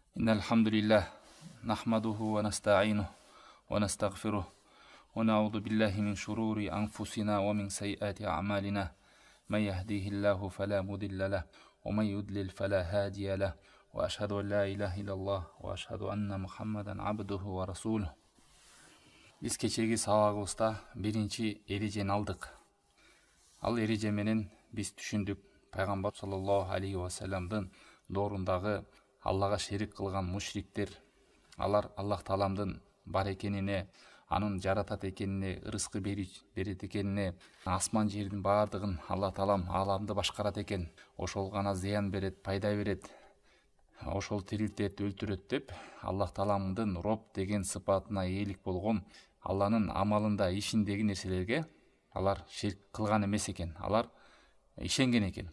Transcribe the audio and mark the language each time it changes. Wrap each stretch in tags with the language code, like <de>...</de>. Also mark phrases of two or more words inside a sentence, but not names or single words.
<ar>إن الحمد لله نحمده ونستعينه ونستغفره ونعوذ بالله من شرور أنفسنا ومن سيئات أعمالنا من يهديه الله فلا مضل له ومن يضلل فلا هادي له وأشهد أن لا إله إلا الله وأشهد أن محمدا عبده ورسوله.</ar> <ky>Biz kечеги сабагыбызда биринчи эрежени алдык. Ал эреже менен биз түшүндүк пайгамбар</ky> <ar>صلى الله عليه وسلم</ar> <ky>доорундагы Аллага шерик кылган мушриктер, алар Аллах Тааламдын бар экенине, анын жаратат экенине, ырыскы берет экенине, асман жердин баардыгын Аллах Таалам ааламды башкарат экен, ошол гана зыян берет, пайда берет, ошол тирилтет, өлтүрөт деп Аллах Тааламдын Роб деген сыпатына ээлик болгон, Алланын амалында, ишиндеги нерселерге алар шерик кылган эмес экен, алар ишенген экен.</ky>